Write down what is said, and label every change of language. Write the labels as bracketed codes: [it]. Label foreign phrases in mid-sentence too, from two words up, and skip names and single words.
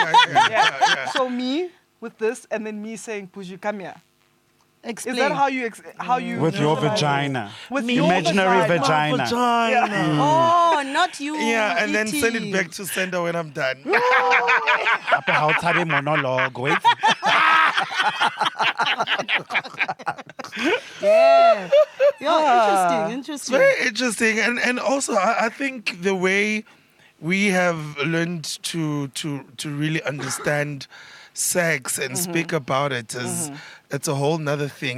[en] Yeah. So me with this and then me saying, Buji, come here. Explain. Is that how you with your visualize it? vagina. With Imaginary your vagina. Vagina. Oh, not you. Yeah, and then E.T. send it back to sender when I'm done. [st] Ape ha o tshabe monologue, wait. [en] Yeah. Interesting. Very interesting. And also, I think the way we have learned to really understand sex and speak about it is it's a whole nother thing.